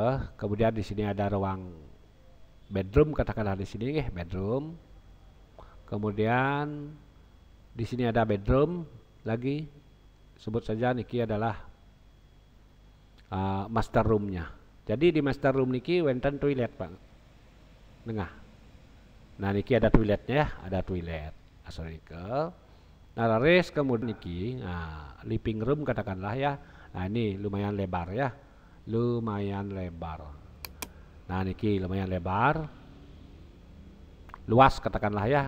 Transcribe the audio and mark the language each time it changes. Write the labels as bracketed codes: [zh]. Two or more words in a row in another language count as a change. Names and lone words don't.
[id] Kemudian di sini ada ruang bedroom, katakanlah di sini ya, bedroom. Kemudian di sini ada bedroom lagi. Sebut saja niki adalah [en] master roomnya. [id] Jadi di [en] master room [ban] niki wonten [id] toilet Pak Tengah. Nah niki ada toiletnya ya, ada toilet. Sorry ke. Nah laris kemudian niki, [en] living room [id] katakanlah ya. Nah ini lumayan lebar ya, lumayan lebar. Nah niki lumayan lebar, luas katakanlah ya.